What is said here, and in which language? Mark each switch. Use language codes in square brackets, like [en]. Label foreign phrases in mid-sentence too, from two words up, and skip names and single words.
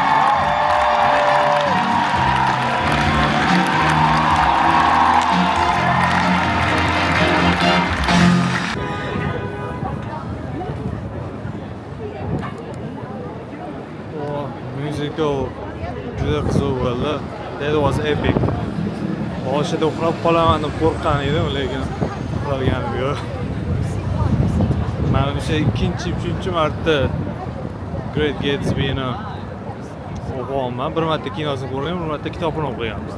[uz] Oh, musical juda qiziq bo'ldi. [en] That was epic. [uz] Boshida uxlab qolaman deb qo'rqqan edim, lekin uxlaganim yo'q. Mana o'sha uchinchi marta Great Gatsby'ni o'qiyapman. Bir marta kinosini ko'rganman, bir marta kitobini o'qiganman.